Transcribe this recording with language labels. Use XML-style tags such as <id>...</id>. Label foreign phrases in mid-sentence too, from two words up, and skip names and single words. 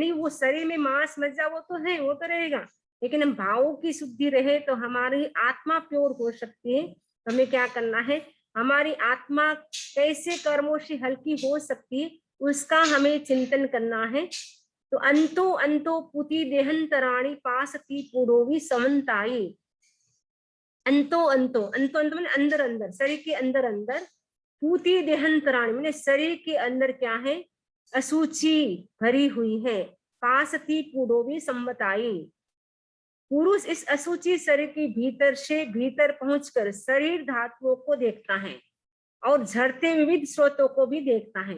<hi>यानी वो शरीर में मांस मज्जा वो तो है, वो तो रहेगा, लेकिन हम भावों की शुद्धि रहे तो हमारी आत्मा प्योर हो सकती है। हमें क्या करना है? हमारी आत्मा कैसे कर्मों से हल्की हो सकती है, उसका हमें चिंतन करना है।</hi> <pi>तो अंतो अंतो पुति देहंतराणी पासती पुरोवी समन्ताई। अंतो अंतो अंतो अंत</pi> <hi>मैंने अंदर अंदर, शरीर के अंदर अंदर,</hi> <pi>पूती देहंतराणी</pi> <hi>मैंने शरीर के अंदर क्या है? अशुचि भरी हुई है।</hi> <pi>पासती पुरोवी सम्मताई, पुरुष इस अशुचि शरीर के भीतर से भीतर पहुंचकर शरीर धातुओं को देखता है और झरते विविध स्रोतों को भी देखता है।</pi>